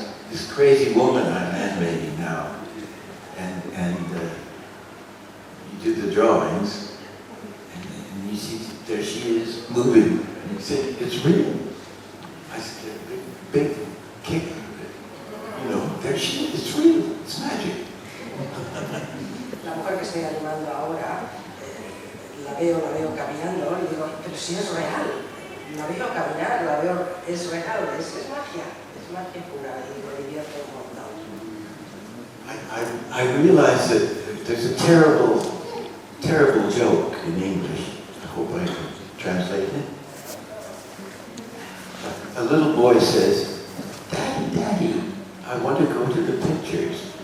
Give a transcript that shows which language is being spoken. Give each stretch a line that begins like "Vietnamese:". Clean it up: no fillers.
English: This crazy woman I'm animating now, and you do the drawings, and you see there she is moving, and you say it's real. I said, big kick, you know, there she is, it's real, it's magic.
Spanish: La mujer que estoy animando ahora, la veo caminando y digo, pero si es real, la veo caminar, la veo, es real, es magia pura y me divierto un montón.
English: I realize that there's a terrible joke in English. I hope I can translate it. A little boy says, "Daddy, Daddy, I want to go to the pictures."